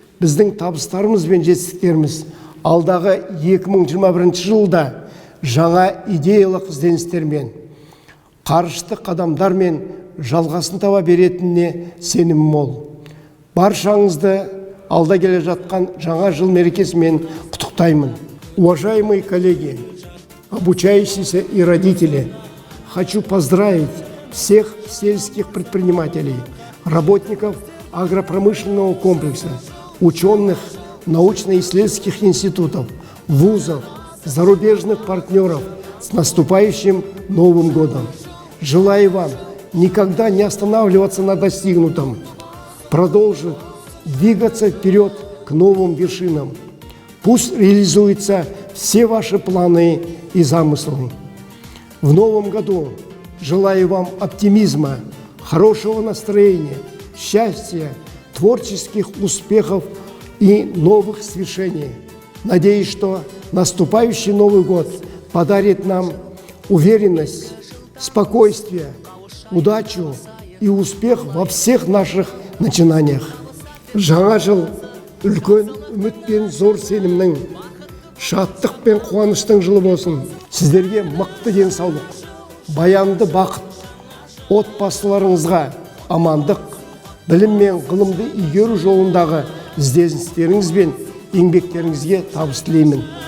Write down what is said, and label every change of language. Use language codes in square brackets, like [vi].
[kk] Біздің табыстарымыз бен жетістіктеріміз алдағы 2021 жылда жаңа идеялық ізденістермен, қарышты қадамдармен жалғасын таба беретініне сенім мол. Баршаңызды алда келе жатқан жаңа жыл мерекесімен құттықтаймын. [ru] Уважаемые коллеги, обучающиеся и родители, хочу поздравить всех сельских предпринимателей, работников агропромышленного комплекса, ученых, научно-исследовательских институтов, вузов, зарубежных партнеров с наступающим Новым годом. Желаю вам никогда не останавливаться на достигнутом, продолжить двигаться вперед к новым вершинам. Пусть реализуются все ваши планы и замыслы. В новом году желаю вам оптимизма, хорошего настроения, счастья, творческих успехов и новых свершений. Надеюсь, что наступающий Новый год подарит нам уверенность, спокойствие, удачу и успех во всех наших начинаниях. [kk] Жаңа жыл үлкен үміт пен зор сенімнің, шаттық пен қуаныштың жылы болсын. Сіздерге мықты денсаулық, баянды бақыт, отбасыларыңызға амандық, білім мен ғылымды игеру жолындағы ізденістеріңіз бен еңбектеріңізге табыс тілеймін.